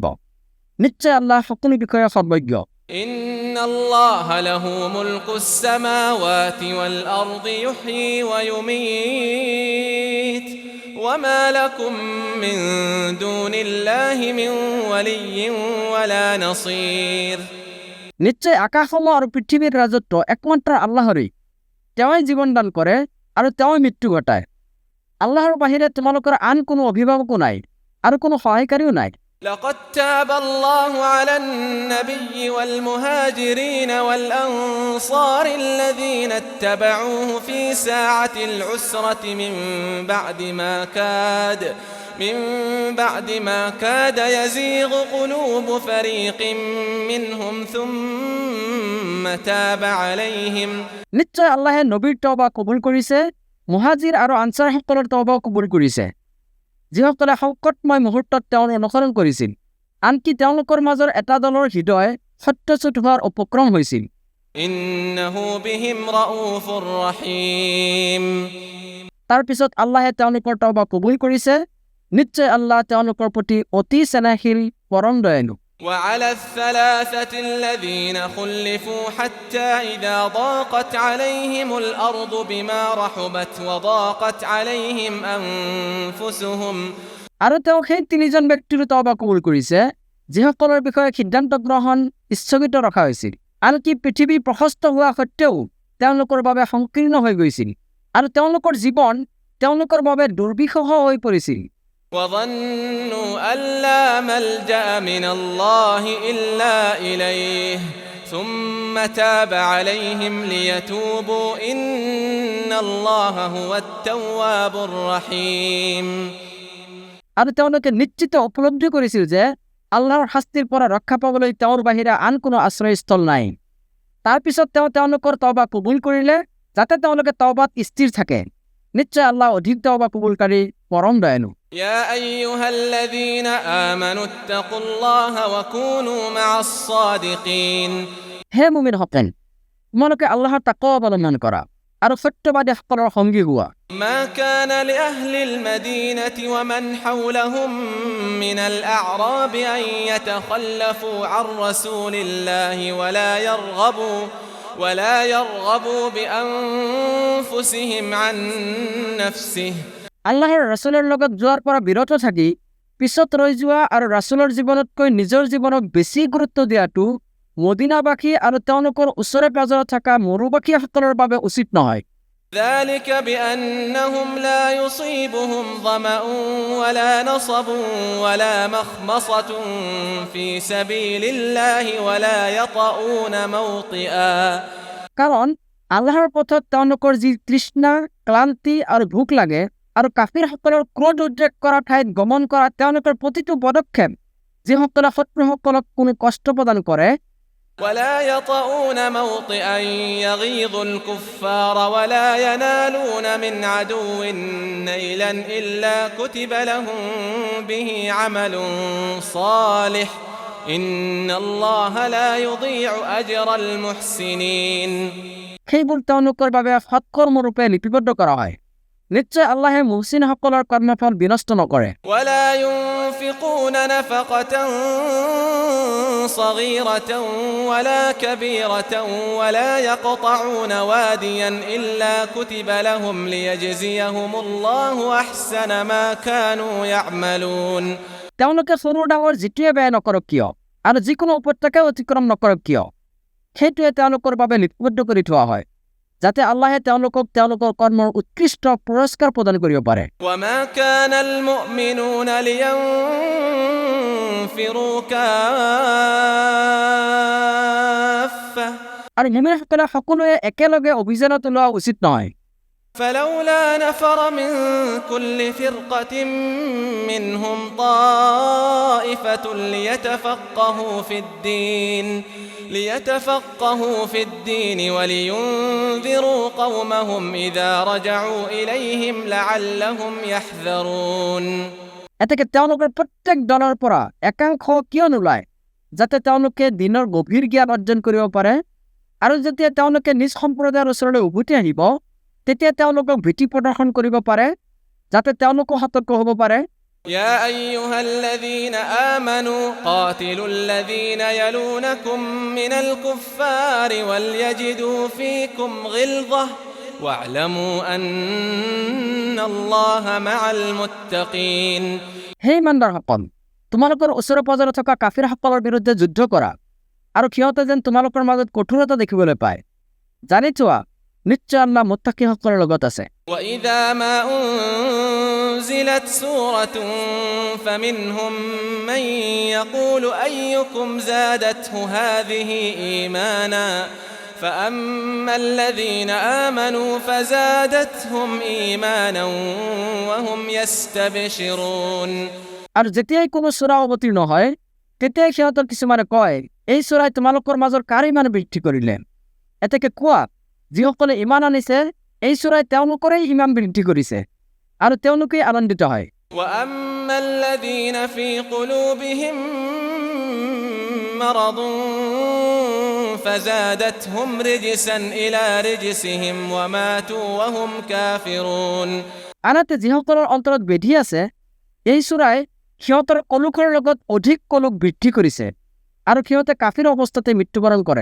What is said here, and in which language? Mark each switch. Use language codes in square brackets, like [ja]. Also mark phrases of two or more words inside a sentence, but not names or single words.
[as] নিশ্চয় আল্লাহ সকলো বিষয়ে সৰ্বজ্ঞ। [ar] إن الله له ملك السماوات والأرض يحيي ويميت وما لكم من دون الله من ولي ولا نصير [as] নিশ্চয় আকাশসমূহ আৰু পৃথিৱীৰ ৰাজত্ব একমাত্ৰ আল্লাহৰেই। তেওঁই জীৱন দান কৰে আৰু তেওঁই মৃত্যু ঘটায়। আল্লাহৰ বাহিৰে তোমালোকৰ আন কোনো অভিভাৱকো নাই আৰু কোনো সহায়কাৰীও নাই। [ar] لقد تاب الله على النبي والمهاجرين والأنصار الذين اتبعوه في ساعة العسرة من بعد ما كاد يزيغ قلوب فريق منهم ثم تاب عليهم [as] নিশ্চয় আল্লাহে নবীৰ তওবা কবুল কৰিছে, মুহাজিৰ আৰু আনসাৰসকলৰ তওবাও কবুল কৰিছে, যিসকলে সংকটময় মুহূৰ্তত তেওঁৰ অনুসৰণ কৰিছিল। আনকি তেওঁলোকৰ মাজৰ এটা দলৰ হৃদয় সত্যচ্যুত হোৱাৰ উপক্ৰম হৈছিল। [ar] إنه بهم رؤوف رحيم [as] তাৰ পিছত আল্লাহে তেওঁলোকৰ তওবা কবুল কৰিছে। নিশ্চয় আল্লাহ তেওঁলোকৰ প্ৰতি অতি স্নেহশীল, পৰম দয়ালু। [ar] وعلى الثلاثة الذين خلفوا حتى إذا ضاقت عليهم الأرض بما رحبت وضاقت عليهم أنفسهم [as] আৰু তেওঁ সেই তিনিজন ব্যক্তিৰ তওবা কবুল কৰিছে যিসকলৰ বিষয়ে সিদ্ধান্ত গ্ৰহণ স্থগিত ৰখা হৈছিল। আনকি পৃথিৱী প্ৰশস্ত হোৱা সত্ত্বেও তেওঁলোকৰ বাবে সংকীৰ্ণ হৈ গৈছিল আৰু তেওঁলোকৰ জীৱন তেওঁলোকৰ বাবে দুৰ্বিষহ হৈ পৰিছিল। [ar] وظنوا أن لا ملجأ من الله إلا إليه ثم تاب عليهم ليتوبوا إن الله هو التواب الرحيم [as] আৰু তেওঁলোকে নিশ্চিত উপলব্ধি কৰিছিল যে আল্লাহৰ শাস্তিৰ পৰা ৰক্ষা পাবলৈ তেওঁৰ বাহিৰে আন কোনো আশ্ৰয়স্থল নাই। তাৰপিছত তেওঁলোকৰ তওবা কবুল কৰিলে যাতে তেওঁলোকে তওবাত স্থিৰ থাকে। নিশ্চয় আল্লাহ অধিক তওবা কবুলকাৰী, পৰম দয়ালু। [ar] يا أيها الذين آمنوا اتقوا الله وكونوا مع الصادقين [as] হে মুমিনসকল, তোমালোকে আল্লাহৰ তাকৱা অৱলম্বন কৰা আৰু সত্যবাদীসকলৰ সংগী হোৱা। [ar] ما كان لأهل المدينة ومن حولهم من الأعراب أن يتخلفوا عن رسول الله ولا يرغبوا بأنفسهم عن نفسه [as] আল্লাহৰ ৰাছুলৰ লগত যোৱাৰ পৰা বিৰত থাকি পিছত ৰৈ যোৱা আৰু ৰাছুলৰ জীৱনতকৈ নিজৰ জীৱনক বেছি গুৰুত্ব দিয়াটো মদিনাবাসী আৰু তেওঁলোকৰ ওচৰে পাজৰে থকা মৰুবাসীসকলৰ বাবে উচিত নহয়। [ar] ذلك بأنهم لا يصيبهم ظمأ ولا نصب ولا مخمصة في سبيل الله ولا يطؤون موطئا [as] কাৰণ আল্লাহৰ পথত তেওঁলোকৰ যি তৃষ্ণা, ক্লান্তি আৰু ভোক লাগে আৰু কাফিৰসকলৰ ক্ৰোধ উদ্ৰেক কৰা ঠাইত গমন কৰা তেওঁলোকৰ প্ৰতিটো পদক্ষেপ যিসকলে শত্ৰুসকলক কোনো কষ্ট প্ৰদান কৰে, [ar] ولا يطؤون موطئا يغيظ الكفار ولا ينالون من عدو نيلا إلا كتب لهم به عمل صالح إن الله لا يضيع أجر المحسنين [as] সেইবোৰ তেওঁলোকৰ বাবে সৎকৰ্মৰূপে লিপিবদ্ধ কৰা হয়। নিশ্চয় আল্লাহে মুহচিনসকলৰ কৰ্মফল বিনষ্ট নকৰে। [ar] ولا ينفقون نفقة صغيرة ولا كبيرة ولا يقطعون واديا إلا كتب لهم ليجزيهم الله أحسن ما كانوا يعملون [as] তেওঁলোকে সৰু ডাঙৰ যিটোৱে বেয়া নকৰক কিয় আৰু যিকোনো উপত্যকা অতিক্ৰম নকৰক কিয়, সেইটোৱে তেওঁলোকৰ বাবে লিপিবদ্ধ কৰি থোৱা হয়, যাতে আল্লাহে তেওঁলোকক তেওঁলোকৰ কৰ্মৰ উৎকৃষ্ট পুৰস্কাৰ প্ৰদান কৰিব পাৰে। [ar] وما كان المؤمنون لينفروا كافة [as] আৰু মুমিনসকলে সকলোৱে একেলগে অভিযানত লোৱা উচিত নহয়। [ar] فلولا نفر من كل فرقة منهم طائفة ليتفقهوا في الدين ولينذروا قومهم إذا رجعوا إليهم لعلهم يحذرون [as] এতেকে তেওঁলোকৰ প্ৰত্যেক দলৰ পৰা একাংশ কিয় নোলায়, যাতে তেওঁলোকে দিনৰ গভীৰ জ্ঞান অৰ্জন কৰিব পাৰে আৰু যেতিয়া তেওঁলোকে নিজ সম্প্ৰদায়ৰ ওচৰলৈ উভতি আহিব তেতিয়া তেওঁলোকক ভীতি প্ৰদৰ্শন কৰিব পাৰে, যাতে তেওঁলোকো সতৰ্ক হ'ব পাৰে। [ar] يا أيها الذين آمنوا قاتلوا الذين يلونكم من الكفار وليجدوا فيكم غلظة واعلموا أن الله مع المتقين [as] হে ইমানদাৰসকল, তোমালোকৰ ওচৰে পাজৰে থকা কাফিৰসকলৰ বিৰুদ্ধে যুদ্ধ কৰা আৰু সিহঁতে যেন তোমালোকৰ মাজত কঠোৰতা দেখিবলৈ পায়। জানি থোৱা, নিশ্চয় আল্লাহ মুত্তাকিসকলৰ লগত আছে। [ar] وإذا ما أنزلت سورة فمنهم من يقول أيكم زادته هذه إيمانا فأما الذين آمنوا فزادتهم إيمانا وهم يستبشرون [as] আৰু যেতিয়াই কোনো সূৰা অৱতীৰ্ণ হয় তেতিয়াই সিহঁতৰ কিছুমানে কয়, এই সূৰাই তোমালোকৰ মাজৰ কাৰ ইমান বৃদ্ধি কৰিলে? এতেকে কোৱা, যিসকলে ইমান আনিছে এই সূৰাই তেওঁলোকৰেই ইমান বৃদ্ধি কৰিছে আৰু তেওঁলোকেই আনন্দিত হয়। [ar] وأما الذين في قلوبهم مرض فزادتهم رجسا إلى رجسهم وماتوا وهم كافرون [as] আনহাতে যিসকলৰ অন্তৰত ব্যাধি আছে এই সূৰাই সিহঁতৰ কলুখৰ লগত অধিক কলুক বৃদ্ধি কৰিছে আৰু সিহঁতে কাফিৰ অৱস্থাতে মৃত্যুবৰণ কৰে।